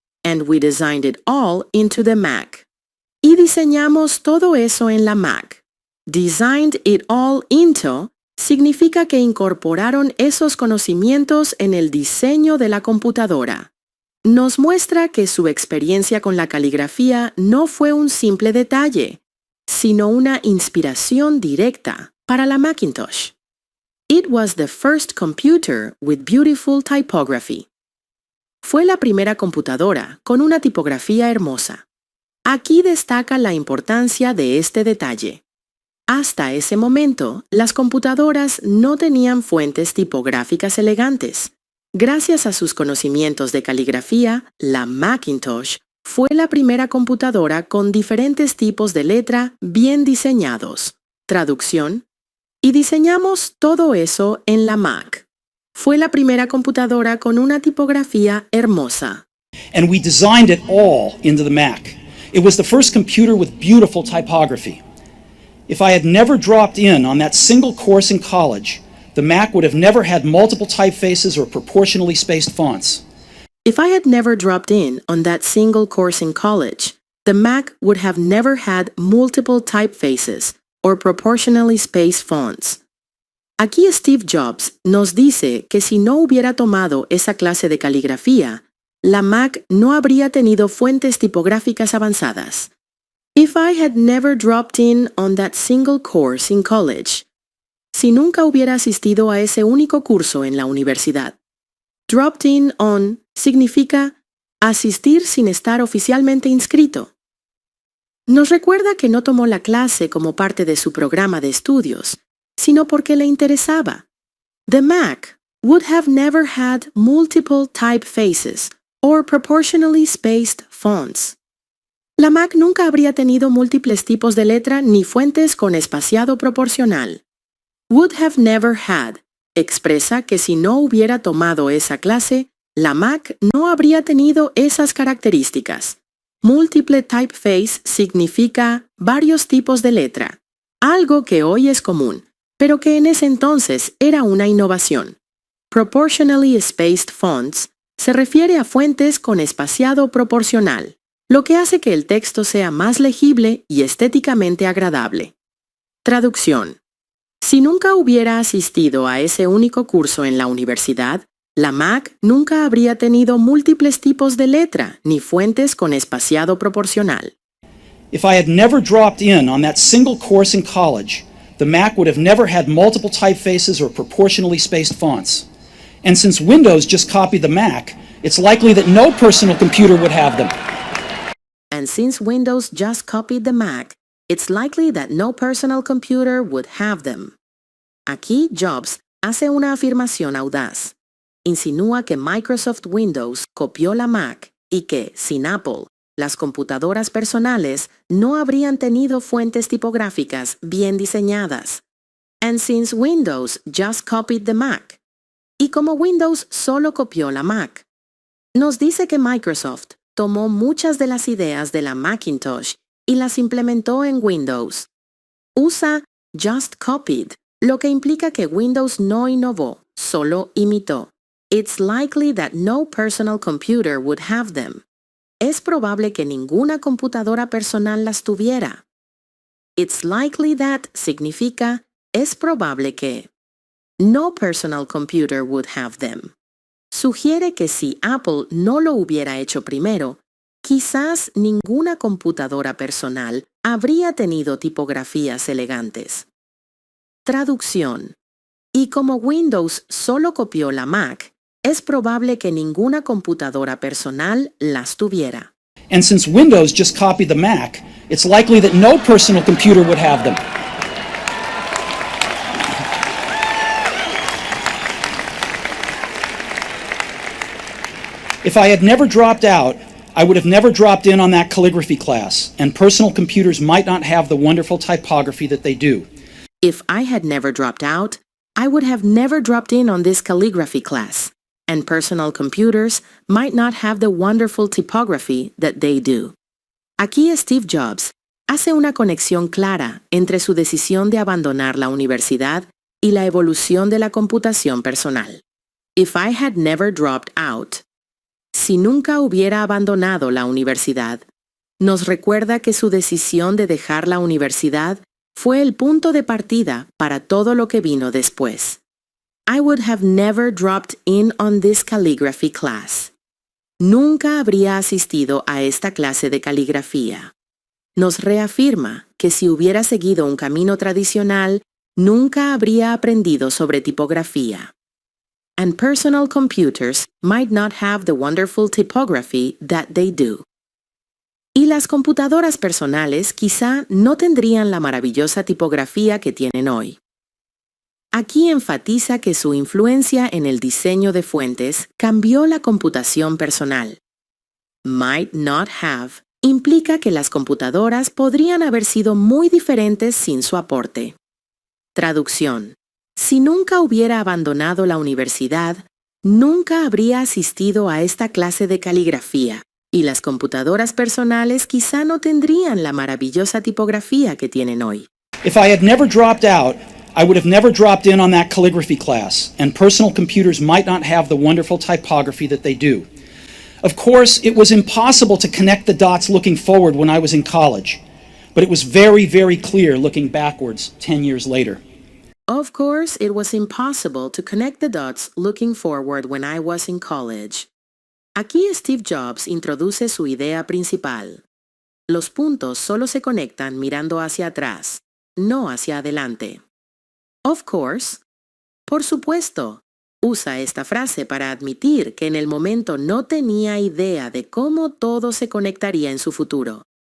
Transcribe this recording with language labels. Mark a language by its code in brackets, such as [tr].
[en] And we designed it all into the Mac. [es] Y diseñamos todo eso en la Mac. [en] Designed it all into [es] significa que incorporaron esos conocimientos en el diseño de la computadora. Nos muestra que su experiencia con la caligrafía no fue un simple detalle, sino una inspiración directa para la Macintosh. [en] It was the first computer with beautiful typography. [es] Fue la primera computadora con una tipografía hermosa. Aquí destaca la importancia de este detalle. Hasta ese momento, las computadoras no tenían fuentes tipográficas elegantes. Gracias a sus conocimientos de caligrafía, la Macintosh fue la primera computadora con diferentes tipos de letra bien diseñados. Traducción. Y diseñamos todo eso en la Mac. Fue la primera computadora con una tipografía hermosa. [en] And we designed it all into the Mac. It was the first computer with beautiful typography. If I had never dropped in on that single course in college, the Mac would have never had multiple typefaces or proportionally spaced fonts. If I had never dropped in on that single course in college, the Mac would have never had multiple typefaces or proportionally spaced fonts. [es] Aquí Steve Jobs nos dice que si no hubiera tomado esa clase de caligrafía, la Mac no habría tenido fuentes tipográficas avanzadas. [en] If I had never dropped in on that single course in college. [es] Si nunca hubiera asistido a ese único curso en la universidad. [en] Dropped in on [es] significa asistir sin estar oficialmente inscrito. Nos recuerda que no tomó la clase como parte de su programa de estudios, sino porque le interesaba. [en] The Mac would have never had multiple typefaces or proportionally spaced fonts. [es] La Mac nunca habría tenido múltiples tipos de letra ni fuentes con espaciado proporcional. [en] Would have never had [es] expresa que si no hubiera tomado esa clase, la Mac no habría tenido esas características. Múltiple typeface significa varios tipos de letra, algo que hoy es común, pero que en ese entonces era una innovación. [en] Proportionally spaced fonts [es] se refiere a fuentes con espaciado proporcional, lo que hace que el texto sea más legible y estéticamente agradable. Traducción. Si nunca hubiera asistido a ese único curso en la universidad, la Mac nunca habría tenido múltiples tipos de letra ni fuentes con espaciado proporcional. [en] If I had never dropped in on that single course in college, the Mac would have never had multiple typefaces or proportionally spaced fonts. And since Windows just copied the Mac, it's likely that no personal computer would have them. And since Windows just copied the Mac, it's likely that no personal computer would have them. [es] Aquí Jobs hace una afirmación audaz. Insinúa que Microsoft Windows copió la Mac y que, sin Apple, las computadoras personales no habrían tenido fuentes tipográficas bien diseñadas. [en] And since Windows just copied the Mac. [es] Y como Windows solo copió la Mac. Nos dice que Microsoft tomó muchas de las ideas de la Macintosh y las implementó en Windows. Usa [en] just copied, [es] lo que implica que Windows no innovó, solo imitó. [en] It's likely that no personal computer would have them. [es] Es probable que ninguna computadora personal las tuviera. [en] It's likely that [es] significa es probable que. [en] No personal computer would have them. [es] Sugiere que si Apple no lo hubiera hecho primero, quizás ninguna computadora personal habría tenido tipografías elegantes. Traducción. Y como Windows solo copió la Mac, es probable que ninguna computadora personal las tuviera. [en] And since Windows just copied the Mac, it's likely that no personal computer would have them. If I had never dropped out, I would have never dropped in on that calligraphy class, and personal computers might not have the wonderful typography that they do. If I had never dropped out, I would have never dropped in on this calligraphy class, and personal computers might not have the wonderful typography that they do. [es] Aquí Steve Jobs hace una conexión clara entre su decisión de abandonar la universidad y la evolución de la computación personal. [en] If I had never dropped out, [es] si nunca hubiera abandonado la universidad, nos recuerda que su decisión de dejar la universidad fue el punto de partida para todo lo que vino después. [en] I would have never dropped in on this calligraphy class. [es] Nunca habría asistido a esta clase de caligrafía. Nos reafirma que si hubiera seguido un camino tradicional, nunca habría aprendido sobre tipografía. [en] And personal computers might not have the wonderful typography that they do. [es] Y las computadoras personales quizá no tendrían la maravillosa tipografía que tienen hoy. Aquí enfatiza que su influencia en el diseño de fuentes cambió la computación personal. [en] Might not have [es] implica que las computadoras podrían haber sido muy diferentes sin su aporte. Traducción. Si nunca hubiera abandonado la universidad, nunca habría asistido a esta clase de caligrafía, y las computadoras personales quizá no tendrían la maravillosa tipografía que tienen hoy. [en] If I had never dropped out, I would have never dropped in on that calligraphy class, and personal computers might not have the wonderful typography that they do. Of course, it was impossible to connect the dots looking forward when I was in college, but it was very, very clear looking backwards 10 years later. Of course, it was impossible to connect the dots looking forward when I was in college. [es] Aquí Steve Jobs introduce su idea principal. Los puntos solo se conectan mirando hacia atrás, no hacia adelante. [en] Of course. [es] Por supuesto. Usa esta frase para admitir que en el momento no tenía idea de cómo todo se conectaría en su futuro.